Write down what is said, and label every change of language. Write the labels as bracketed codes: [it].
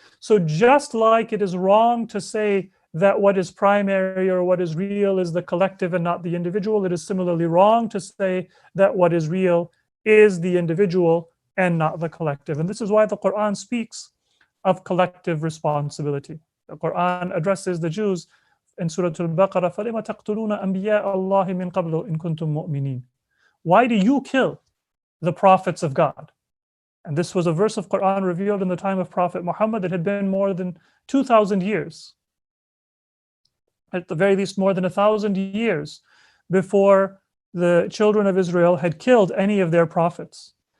[en] So just like it is wrong to say that what is primary or what is real is the collective and not the individual, it is similarly wrong to say that what is real is the individual and not the collective. And this is why the Quran speaks of collective responsibility. The Quran addresses the Jews in Surah Al-Baqarah, [ar] فَلِمَ تَقْتُلُونَ أَنْبِيَاءَ اللَّهِ مِنْ قَبْلُ إِن كُنْتُم مُؤْمِنِينَ. [en] Why do you kill the prophets of God? And this was a verse of Quran revealed in the time of Prophet Muhammad that had been more than 2,000 years. At the very least, more than 1,000 years before the children of Israel had killed any of their prophets.